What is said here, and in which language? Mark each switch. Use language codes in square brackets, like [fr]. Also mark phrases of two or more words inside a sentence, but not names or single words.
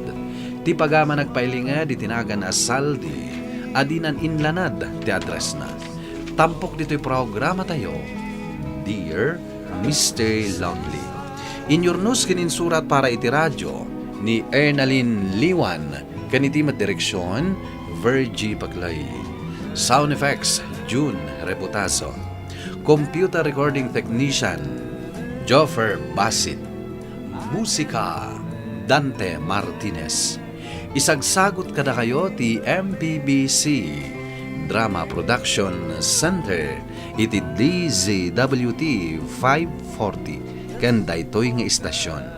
[ilo] Ti pagama nagpailinga di tinagan as Saldi, adinan inlanad ti address na. Tampok dito'y programa tayo, Dear Mr. Lonely. Inyornos kininsurat para iti radyo ni Ernalyn Liwan, kaniti direksyon, Virgie Paglay. [en] Sound effects, [ilo] June Reputazo. [en] Computer recording technician, Joffer Basit. [ilo] Musika, Dante Martinez. Isagsagot kada kayo ti MPBC Drama Production Center iti DZWT 540 ken daytoy nga istasyon.